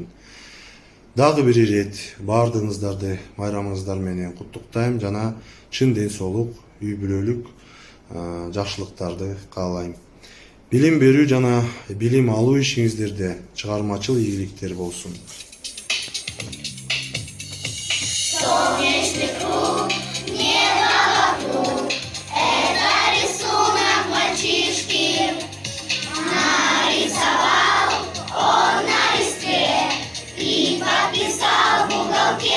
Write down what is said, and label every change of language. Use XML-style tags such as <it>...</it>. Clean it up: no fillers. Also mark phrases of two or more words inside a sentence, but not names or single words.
<ky>Дагы бир ирет баардыгыңыздарды майрамыңыздар менен куттуктайм жана чын ден соолук, үй бүлөлүк жакшылыктарды каалайм. Билим берүү жана билим алуу ишиңиздерде чыгармачыл ийгиликтер болсун.</ky> <ru>Солнечный круг, небо вокруг, это рисунок мальчишки. Нарисовал он на листе и подписал в уголке.</ru>